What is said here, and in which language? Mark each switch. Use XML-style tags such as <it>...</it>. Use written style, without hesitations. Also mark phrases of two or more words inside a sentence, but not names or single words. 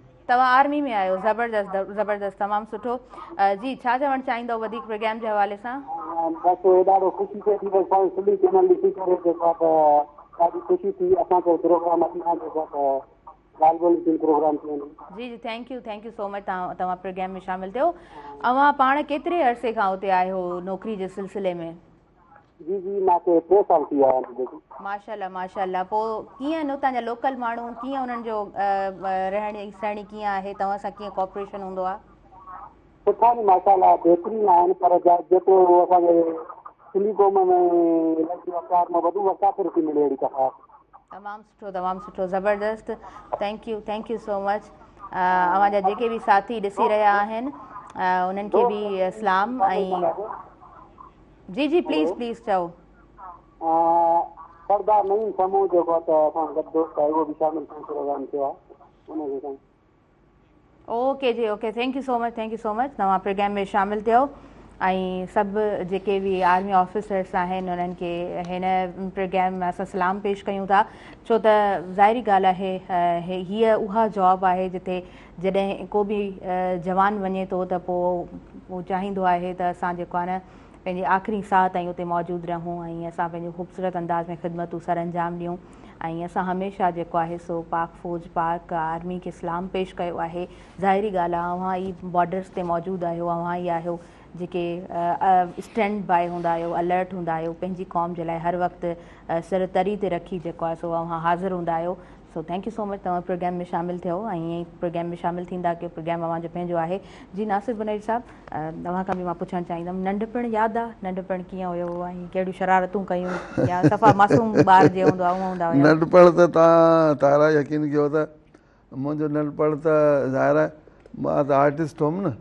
<sd>तव्हां आर्मी में आहियो? ज़बरदस्त ज़बरदस्त, तमामु सुठो। जी, छा चवणु चाहींदव वधीक प्रोग्राम जे हवाले सां? बसि ॾाढो ख़ुशी थिए थी, बसि सिंधी चैनल ॾिसी करे जेको आहे त ॾाढी ख़ुशी थी। असांखे प्रोग्राम जेको आहे ॻाल्हि ॿोली जी प्रोग्राम थी वञे। जी जी,</sd> <en>Thank you so much.</en> <sd>तव्हां प्रोग्राम में शामिलु थियो। अवां पाण केतिरे अरसे खां उते आहियो नौकिरी जे सिलसिले में? जी जी, मूंखे 3 साल थी विया आहिनि। माशाल्लाह माशाल्लाह। पोइ कीअं आहिनि उतां जा लोकल माण्हू, कीअं उन्हनि जो रहणी सहणी कीअं आहे? तव्हां सां कीअं कोऑपरेशन हूंदो आहे? सुठा आहिनि माशाल्लाह, बहितरीन आहिनि। पर जेको असांजे सिंधी क़ौम में वक़ार में वधू वक़ार थी मिले अहिड़ी कथा। तमामु सुठो ज़बरदस्त।</sd> <en>thank you so much.</en> <sd>अवां जा जेके बि साथी ॾिसी रहिया आहिनि उन्हनि खे बि सलाम। ऐं जी जी, प्लीज़ चओ। सरदार नईम समूह जेको आहे त असां गॾु दोस्त आहे, उहो बि शामिल प्रोग्राम थियो आहे उनजे सां। ओके जी,</sd> <en>Okay, thank you so much.</en> <sd>तव्हां प्रोग्राम में शामिलु थियो ऐं सभु जेके बि</sd> <en>army officers</en> <sd>आहिनि उन्हनि खे हिन प्रोग्राम में असां सलाम पेश कयूं था। छो त ज़ाहिरी ॻाल्हि आहे, हीअ उहा जॉब आहे जिते जॾहिं को बि जवान वञे थो त पोइ उहो चाहींदो आहे त असां जेको आहे न पंहिंजे आख़िरी साह ताईं उते मौजूदु रहूं ऐं असां पंहिंजो ख़ूबसूरत अंदाज़ में ख़िदमतूं सर अंजाम ॾियूं। ऐं असां हमेशह जेको आहे सो पाक फ़ौज पाक आर्मी खे सलाम पेश कयो आहे। ज़ाहिरी ॻाल्हि आहे, अव्हां ई बॉर्डर्स ते मौजूदु आहियो, अव्हां ई आहियो जेके</sd> <en>stand by</en> <sd>हूंदा आहियो, अलर्ट हूंदा आहियो, पंहिंजी क़ौम जे लाइ हर वक़्तु सिर तरी ते रखी जेको आहे सो अव्हां हाज़िर हूंदा आहियो।</sd> <en>So thank you so much.</en> <sd>तव्हां प्रोग्राम में शामिलु थियो ऐं ईअं ई प्रोग्राम में शामिलु थींदा की प्रोग्राम अव्हांजो पंहिंजो आहे। जी, नासिर बुनैर साहिबु, तव्हां खां बि मां पुछणु चाहींदमि, नंढपणु यादि आहे? नंढपणु कीअं हुयो ऐं कहिड़ियूं शरारतूं कयूं या सफ़ा मासूम ॿार जीअं हूंदो आहे उअं हूंदा हुया? नंढपणु त तव्हां तारा यकीन कयो त मुंहिंजो नंढपण त ज़ाहिर आहे मां त आर्टिस्ट हुउमि न,</sd>